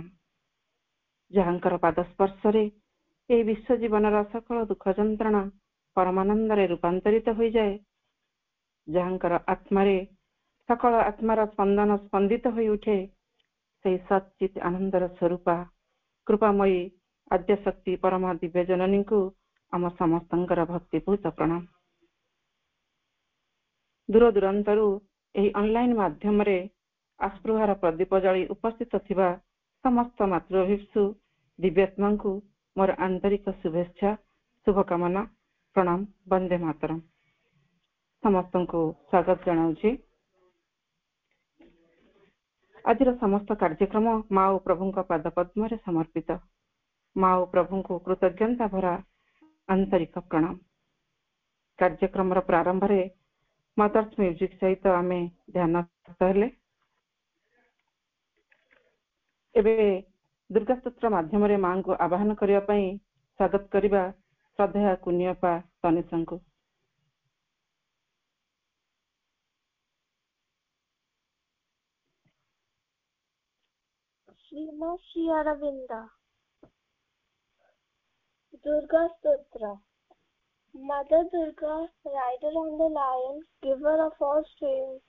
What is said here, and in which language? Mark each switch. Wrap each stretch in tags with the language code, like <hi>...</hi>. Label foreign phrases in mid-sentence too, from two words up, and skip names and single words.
<or>ଯାହାଙ୍କର ପାଦସ୍ପର୍ଶ ଏ ବିଶ୍ୱ ଜୀବନ ସକଳ ଦୁଃଖ ଯନ୍ତ୍ରଣା ପରମାନନ୍ଦ ରୂପାନ୍ତରିତ ହୋଇ ଯାଏ, ଯାହାଙ୍କର ଆତ୍ମାରେ ସକଳ ଆତ୍ମାର ସ୍ପନ୍ଦନ ସ୍ପନ୍ଦିତ ହୋଇ ଉଠେ, ସେ ସଚ୍ଚିତ୍ ଆନନ୍ଦର ସ୍ୱରୂପା କୃପାମୟୀ ଆଦ୍ୟଶକ୍ତି ପରମା ଦିବ୍ୟ ଜନନୀ କୁ ଆମ ସମସ୍ତଙ୍କର ଭକ୍ତିପୂତ ପ୍ରଣାମ। ଦୂର ଦୂରାନ୍ତରୁ ଏହି ଅନଲାଇନ ମାଧ୍ୟମ ରେ ଆସ୍ପୃହାର ପ୍ରଦୀପ ଜାଳି ଉପସ୍ଥିତ ଥିବା ସମସ୍ତ ମାତୃଭିକ୍ଷୁ ଦିବ୍ୟାତ୍ମା କୁ ମୋର ଆନ୍ତରିକ ଶୁଭେଚ୍ଛା ଶୁଭକାମନା ପ୍ରଣାମ।</or> <sa>वंदे मातरम।</sa> <or>ସମସ୍ତ କୁ ସ୍ୱାଗତ ଜଣାଉଁ। ଆଜି ସମସ୍ତ କାର୍ଯ୍ୟକ୍ରମ ମା ଓ ପ୍ରଭୁ ପାଦପଦ୍ମ ସମର୍ପିତ। ମା ଓ ପ୍ରଭୁ କୁ କୃତଜ୍ଞତା ଭରା ଆନ୍ତରିକ ପ୍ରଣାମ। କାର୍ଯ୍ୟକ୍ରମ ପ୍ରାରମ୍ଭ ରେ ମଦର୍ସ ମ୍ୟୁଜିକ ସହିତ ଆମ ଧ୍ୟାନ ହେଲେ। ଏବେ ଦୁର୍ଗା ସ୍ତୋତ୍ର ମାଧ୍ୟମ ମା କୁ ଆବାହନ କରିବେ ସ୍ୱାଗତ କରିବା ଶ୍ରଦ୍ଧା କୁନିୟପା ତନିଷା କୁ।</or> <en>Srimad Sri Aravinda Durga Stotra. Mother Durga, rider on the lion, giver of all strength.</en>